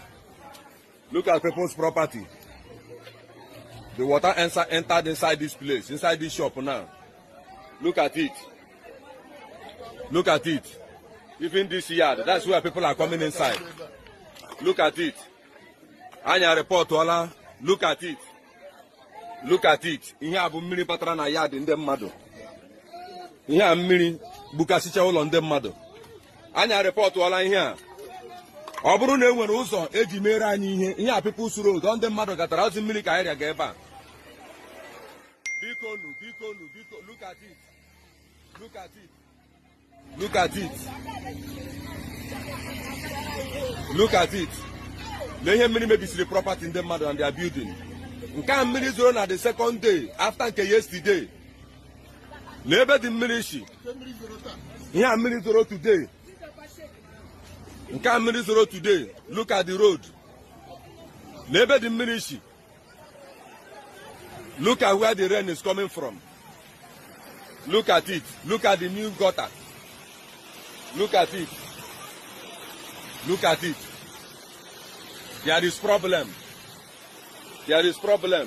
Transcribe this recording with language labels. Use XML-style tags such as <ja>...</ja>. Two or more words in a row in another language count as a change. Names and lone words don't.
<en>Look at people's property. The water entered inside this place, inside this shop now. Look at it. Look at it. Even this yard, that's where people are coming inside. Look at it.</en> <ig>Anya report wala.</ig> <en>Look at it. Look at it.</en> <ig>Ihe abu mmiri patara na yard ndị mmadụ. Ihe a mmiri bukasicha ụlọ ndị mmadụ. Anya report wala ihe a. Ọ bụrụ na e nwere ụzọ eji mere anyị ihe a People's Road, ndị mmadụ gatara ozi mmiri ka area ga ebe a. Biko,</ig> <en>look at it. Look at it. Look at it. Look at it.</en> <ig>Na ihe mmiri mebisiri property ndị mmadụ</ig> <en>and their building.</en> <ig>Nke a mmiri zoro na</ig> <en>the second day after</en> <ig>nke yesterday. Na ebe dị mmiri shi. Ihe a mmiri zoro today. Nke a mmiri zoro today.</ig> <en>Look at the road.</en> <ig>Na ebe dị mmiri shi.</ig> <en>Look at where the rain is coming from. Look at it. Look at the new gutter. Look at it. Look at it. There is problem. There is problem.</en>